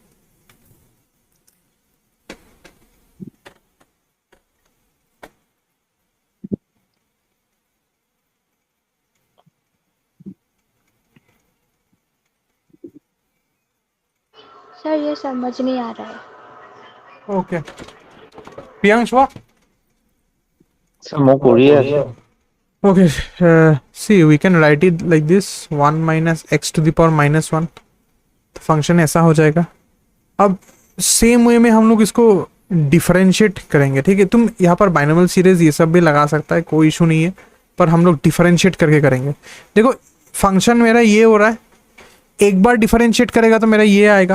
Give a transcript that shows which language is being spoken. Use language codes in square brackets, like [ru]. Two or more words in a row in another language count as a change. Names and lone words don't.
[hi] सर ये समझ नहीं आ रहा है। ओके, प्रियांश हुआ। सर मैं [as] কৰিয়ে আছো। [en] Okay, see, we can write it like this, 1 minus x⁻⁻1, [hi] तो फंक्शन ऐसा हो जाएगा। अब [en] same way [hi] में हम लोग इसको डिफरेंशिएट करेंगे, ठीक है। तुम यहाँ पर [en] binomial series [hi] ये सब भी लगा सकता है, कोई इशू नहीं है, पर हम लोग डिफरेंशिएट करके करेंगे। देखो फंक्शन मेरा ये हो रहा है, एक बार डिफरेंशिएट करेगा तो मेरा ये आएगा।